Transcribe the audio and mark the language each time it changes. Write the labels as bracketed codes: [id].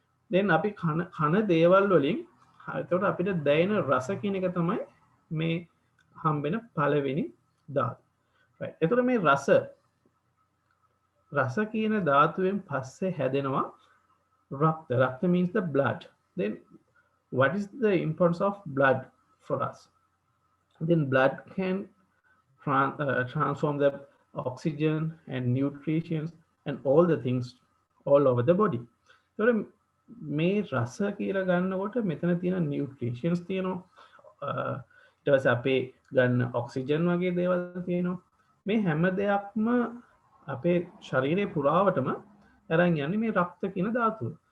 [si] දැන් අපි කන දේවල් වලින් ඒතකොට අපිට දැනෙන රස කියන එක තමයි මේ හම්බෙන පළවෙනි ධාතු. right. ඒතකොට මේ රස කියන ධාතුවෙන් පස්සේ හැදෙනවා රක්ත. රක්ත [en] means the blood. Then what is the importance of blood for us? Then blood can transform the oxygen and nutrients and all the things all over the body. [si] So මේ රස කියලා ගන්නකොට මෙතන තියෙන නියුට්‍රිෂන්ස් තියෙනවා. ඊට පස්සේ අපේ ගන්න ඔක්සිජන් වගේ දේවල් තියෙනවා. මේ හැම දෙයක්ම අපේ ශරීරයේ පුරාවටම අරන් යන්නේ මේ රක්ත කියන ධාතුව.